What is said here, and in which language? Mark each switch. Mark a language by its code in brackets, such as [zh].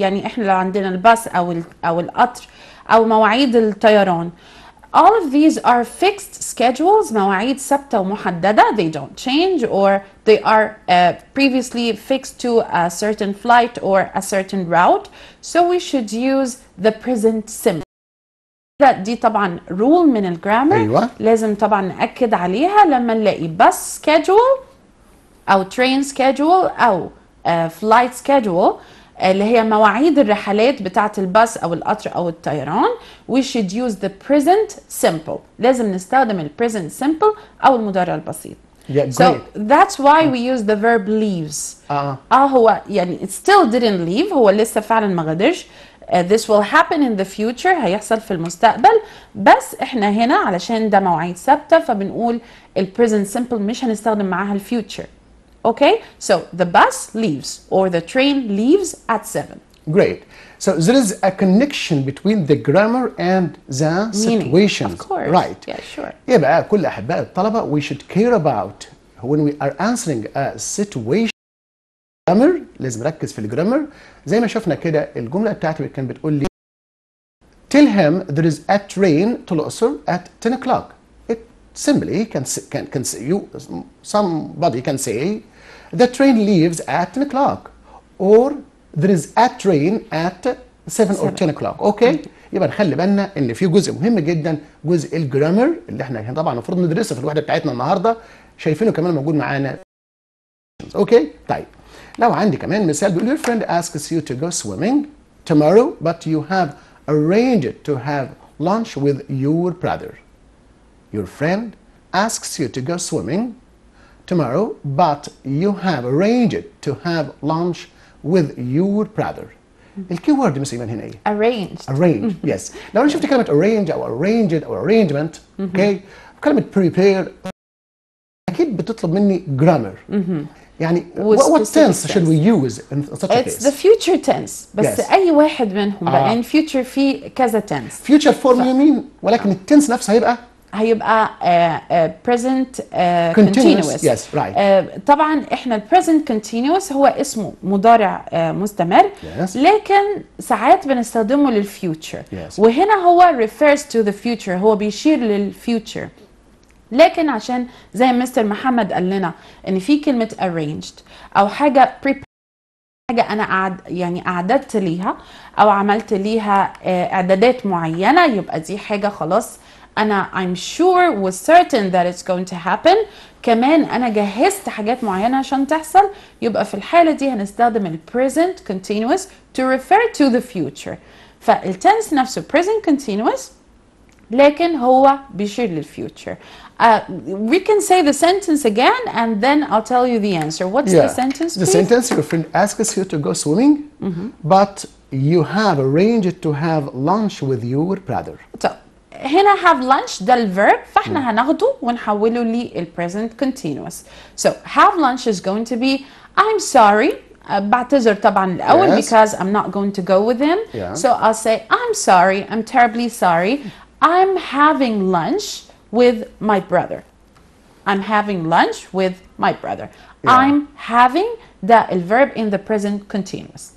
[ar] يعني احنا لو عندنا الباص او القطر او مواعيد الطيران. [en] All of these are fixed schedules, [ar] مواعيد ثابتة ومحددة. [en] They don't change or they are previously fixed to a certain flight or a certain route. So we should use the present simple. [ar] دي طبعا rule من الجرامر. أيوة. لازم طبعا نأكد عليها لما نلاقي [en] bus schedule [ar] أو [en] train schedule [ar] أو [en] flight schedule [ar] اللي هي مواعيد الرحلات بتاعة الباص أو القطر أو الطيران. [en] We should use the present simple. [ar] لازم نستخدم ال present simple أو المضارع البسيط. [en] Yeah, So that's why we use the verb leaves. [ar] هو يعني [en] it still didn't leave. [ar] هو لسه فعلا ما غادرش. [en] This will happen in the future. [ar] هيحصل في المستقبل. بس احنا هنا علشان ده مواعيد ثابتة فبنقول ال present simple مش هنستخدم معاها ال future. [en] Okay, so the bus leaves or the train leaves at 7. Great. So there is a connection between the grammar and the situation. Of course. Right. Yeah, sure. [ar] يبقى كل أحباء الطلبة [en] we should care about when we are answering a situation. [ar] grammar لازم نركز في الجرامر. زي ما شفنا كده الجملة بتاعتي كانت بتقول لي [en] tell him there is a train to الأقصر at 10 o'clock. It simply can say you somebody can say the train leaves at 10 o'clock or there is a train at 7 or 10 o'clock. [ar] اوكي. يبقى نخلي بالنا ان في جزء مهم جدا جزء الجرامر اللي احنا طبعا المفروض ندرسه في الوحده بتاعتنا النهارده شايفينه كمان موجود معانا. اوكي. طيب لو عندي كمان مثال بيقول [en] your friend asks you to go swimming tomorrow but you have arranged to have lunch with your brother. Your friend asks you to go swimming tomorrow but you have arranged to have lunch with your brother. [ar] الكي وورد مس إيمان هنا ايه؟ arrange. yes. لو انا شفت كلمة arrange او arranged او arrangement اوكي كلمة prepare اكيد بتطلب مني grammar. يعني [en] with what specific tense should we use in such a It's case? the future tense. [ar] بس [en] Yes. [ar] أي واحد منهم بقى [en] in future [ar] في كذا tense. [en] future form you mean [ar] ولكن التنس نفسها هيبقى [en] present continuous. continuous. Yes, right. [ar] طبعا احنا present continuous هو اسمه مضارع مستمر. [en] Yes. [ar] لكن ساعات بنستخدمه للفيوتشر. [en] Yes. [ar] وهنا هو [en] refers to the future، [ar] هو بيشير للفيوتشر. لكن عشان زي مستر محمد قال لنا ان في كلمة arranged او حاجة حاجة أنا يعني أعددت ليها أو عملت ليها إعدادات معينة، يبقى دي حاجة خلاص أنا [en] I'm sure was certain that it's going to happen. [ar] كمان أنا جهزت حاجات معينة عشان تحصل، يبقى في الحالة دي هنستخدم ال present continuous [en] to refer to the future. [ar] فالتنس نفسه present continuous لكن هو بيشير للفيوتشر. [en] We can say the sentence again and then I'll tell you the answer. What's the sentence, please? The sentence, your friend asks you to go swimming, but you have arranged to have lunch with your brother. [ar] طب هنا have lunch ده الverb، فاحنا هناخده ونحوله لل present continuous. [en] So have lunch is going to be I'm sorry. [ar] بعتذر طبعا الأول [en] because I'm not going to go with him. So I'll say I'm sorry, I'm terribly sorry. I'm having lunch with my brother. I'm having lunch with my brother. I'm having the verb in the present continuous.